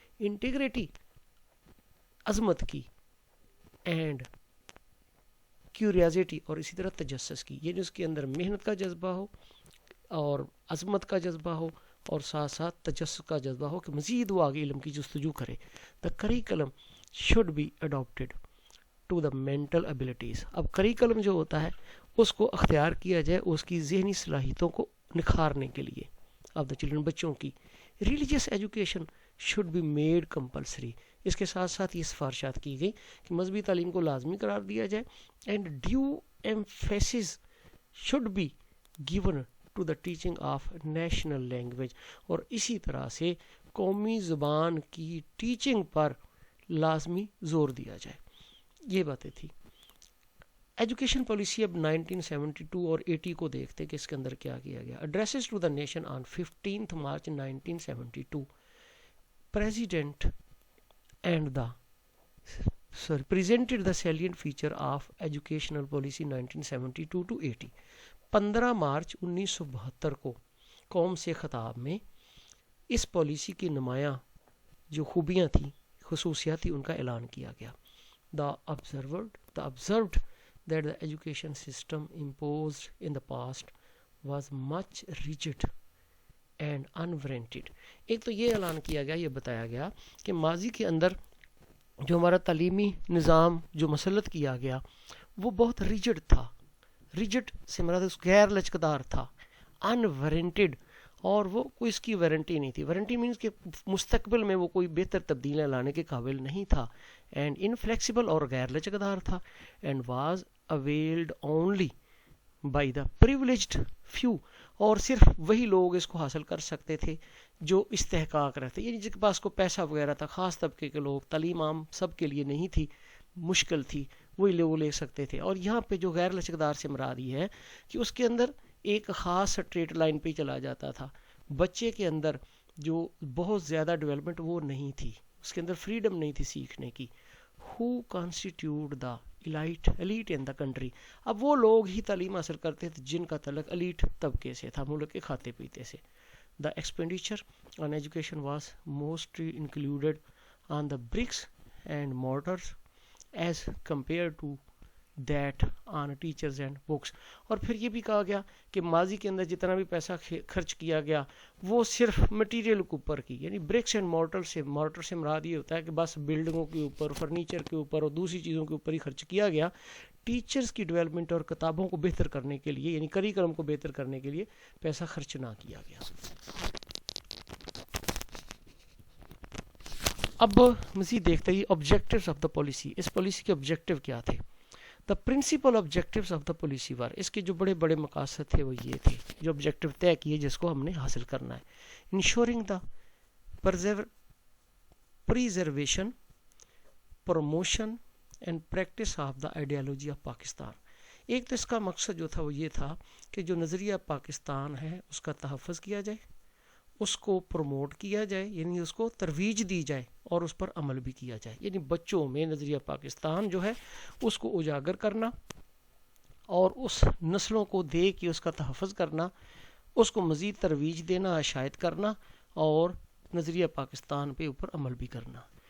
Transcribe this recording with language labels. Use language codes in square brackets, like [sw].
[en] integrity, [ur] عظمت کی, [en] and curiosity, [ur] اور اسی طرح تجسس کی, یعنی اس کے اندر محنت کا جذبہ ہو اور عظمت کا جذبہ ہو اور ساتھ ساتھ تجسس کا جذبہ ہو کہ مزید وہ آگے علم کی جستجو کرے. [en] The curriculum should be adapted to the mental abilities. [ur] اب کریکلم جو ہوتا ہے اس کو اختیار کیا جائے اس کی ذہنی صلاحیتوں کو نکھارنے کے لیے [en] of the children, [ur] بچوں کی. [en] Religious education should be made compulsory. [ur] اس کے ساتھ ساتھ یہ سفارشات کی گئی کہ مذہبی تعلیم کو لازمی قرار دیا جائے. [en] and due emphasis should be given to the teaching of national language, [ur] اور اسی طرح سے قومی زبان کی ٹیچنگ پر لازمی زور دیا جائے. یہ باتیں تھیں. ایجوکیشن پالیسی اب 1972 اور 80 کو دیکھتے کہ اس کے اندر کیا کیا گیا. [en] Addresses to the nation on 15 March 1972 president and the presented the salient feature of educational policy 1972 to 80. [ur] 15 March 1972 کو قوم سے خطاب میں اس پالیسی کی نمایاں جو خوبیاں تھیں، خصوصیات تھیں، ان کا اعلان کیا گیا. [en] The observed that the education system imposed in the past was much rigid and unwarranted. [ur] ایک تو یہ اعلان کیا گیا، یہ بتایا گیا کہ ماضی کے اندر جو ہمارا تعلیمی نظام جو مسلط کیا گیا وہ بہت ریجڈ تھا. ریجڈ سے مراد غیر لچکدار تھا. انوارنٹیڈ، اور وہ کوئی اس کی وارنٹی نہیں تھی. وارنٹی مینس کہ مستقبل میں وہ کوئی بہتر تبدیلیاں لانے کے قابل نہیں تھا. [en] and inflexible, [ur] اور غیر لچکدار تھا. [en] and was availed only by the privileged few, [ur] اور صرف وہی لوگ اس کو حاصل کر سکتے تھے جو استحقاق رہتے، یعنی جس کے پاس کو پیسہ وغیرہ تھا. خاص طبقے کے لوگ، تعلیم عام سب کے لیے نہیں تھی، مشکل تھی، وہی لوگ لے سکتے تھے. اور یہاں پہ جو غیر لچکدار سے مراد یہ ہے کہ اس کے اندر ایک خاص اسٹریٹ لائن پہ چلا جاتا تھا. بچے کے اندر جو بہت زیادہ ڈیولپمنٹ وہ نہیں تھی، اس کے اندر فریڈم نہیں تھی سیکھنے کی. [en] who constitute the elite in the country. [ur] اب وہ لوگ ہی تعلیم حاصل کرتے تھے جن کا تعلق الیٹ طبقے سے تھا، ملک کے کھاتے پیتے سے. [en] The expenditure on education was mostly included on the bricks and mortars as compared to that on teachers and books. [ur] اور پھر یہ بھی کہا گیا کہ ماضی کے اندر جتنا بھی پیسہ خرچ کیا گیا وہ صرف مٹیریل کے اوپر کی، یعنی برکس اینڈ مورٹر سے مراد یہ ہوتا ہے کہ بس بلڈنگوں کے اوپر، فرنیچر کے اوپر اور دوسری چیزوں کے اوپر ہی خرچ کیا گیا. ٹیچرز کی ڈیولپمنٹ اور کتابوں کو بہتر کرنے کے لیے، یعنی کریکلم کو بہتر کرنے کے لیے پیسہ خرچ نہ کیا گیا. اب مزید دیکھتے ہیں [en] Objectives of the policy. [ur] اس policy کے آبجیکٹیو کیا تھے؟ [en] the principal objectives of the policy were, [ur] اس کے جو بڑے بڑے مقاصد تھے وہ یہ تھے، جو آبجیکٹیو طے کیے جس کو ہم نے حاصل کرنا ہے. [en] Ensuring the preservation, promotion and practice of the ideology of Pakistan. [ur] ایک تو اس کا مقصد جو تھا وہ یہ تھا کہ جو نظریہ پاکستان ہے اس کا تحفظ کیا جائے، اس کو پروموٹ کیا جائے، یعنی اس کو ترویج دی جائے اور اس پر عمل بھی کیا جائے. یعنی بچوں میں نظریہ پاکستان جو ہے اس کو اجاگر کرنا اور اس نسلوں کو دے کے اس کا تحفظ کرنا، اس کو مزید ترویج دینا، اشاعت کرنا اور نظریہ پاکستان پہ اوپر عمل بھی کرنا.